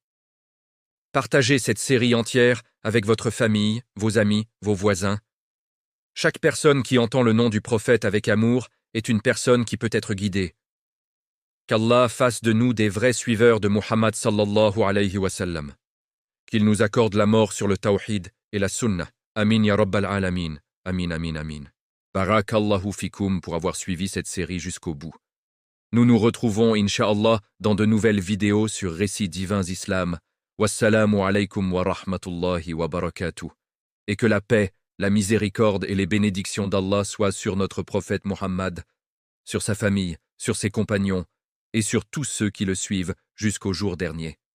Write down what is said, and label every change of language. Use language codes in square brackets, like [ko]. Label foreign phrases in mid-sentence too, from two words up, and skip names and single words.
[fr] Partagez cette série entière avec votre famille, vos amis, vos voisins. Chaque personne qui entend le nom du prophète avec amour est une personne qui peut être guidée, Qu'Allah fasse de nous des vrais suiveurs de Muhammad [ar] صلى الله عليه وسلم. [fr] Qu'il nous accorde la mort sur le tawhid et la sunnah. [ar] آمين يا رب العالمين. آمين، آمين، آمين. بارك الله فيكم [fr] pour avoir suivi cette série jusqu'au bout. Nous nous retrouvons, incha'Allah, dans de nouvelles vidéos sur Récits divins islam. [ar] والسلام عليكم ورحمة الله وبركاته. [fr] Et que la paix, la miséricorde et les bénédictions d'Allah soient sur notre prophète Muhammad, sur sa famille, sur ses compagnons, et sur tous ceux qui le suivent jusqu'au jour dernier.